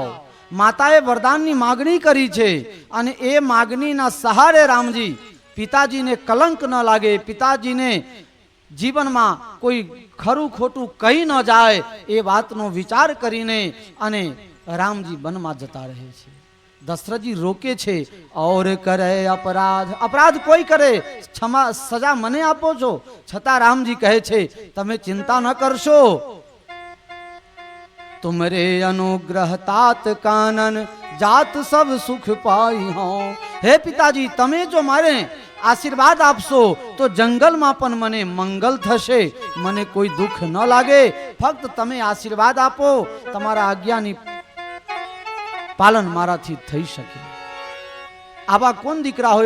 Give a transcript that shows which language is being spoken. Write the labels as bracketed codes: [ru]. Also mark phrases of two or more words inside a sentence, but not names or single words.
[gu] માતાએ વરદાનની માગણી કરી છે અને એ માગણીના સહારે રામજી પિતાજીને કલંક ન લાગે, પિતાજીને જીવનમાં કોઈ ખરું ખોટું કહી ન જાય એ વાતનો વિચાર કરીને અને રામજી વનમાં જતા રહે છે. દશરથજી રોકે છે, ઓર કરે અપરાધ, અપરાધ કોઈ કરે ક્ષમા સજા મને આપો છો. છતાં રામજી કહે છે તમે ચિંતા ન કરશો, [awa] तुमरे अनुग्रह तात कानन जात सब सुख पाई हो. [gu] હે પિતાજી તમે જો મારે આશીર્વાદ આપશો તો જંગલમાં પણ મને મંગલ થશે, મને કોઈ દુઃખ ન લાગે. ફક્ત તમે આશીર્વાદ આપો, તમારા આજ્ઞાની પાલન મારાથી થઈ શકે. આવા કોણ દીકરા હોય?